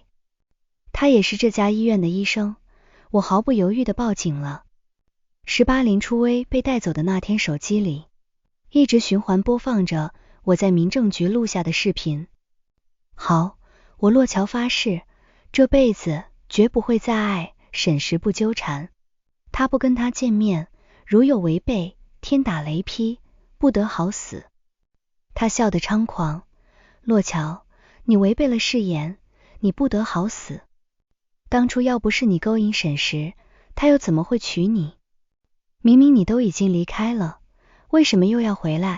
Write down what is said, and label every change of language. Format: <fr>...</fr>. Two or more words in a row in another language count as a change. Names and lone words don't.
<zh>他也是這家醫院的醫生，我毫不猶豫地報警了。18林初微被帶走的那天，手機裡一直循環播放着我在民政局錄下的視頻。好，我洛喬發誓，這輩子絕不會再愛沈氏，不糾纏他，不跟他見面，如有違背，天打雷劈，不得好死。他笑得猖狂，洛喬，你違背了誓言，你不得好死。當初要不是你勾引沈氏，他又怎麼會娶你？明明你都已經離開了，為什麼又要回來？</zh>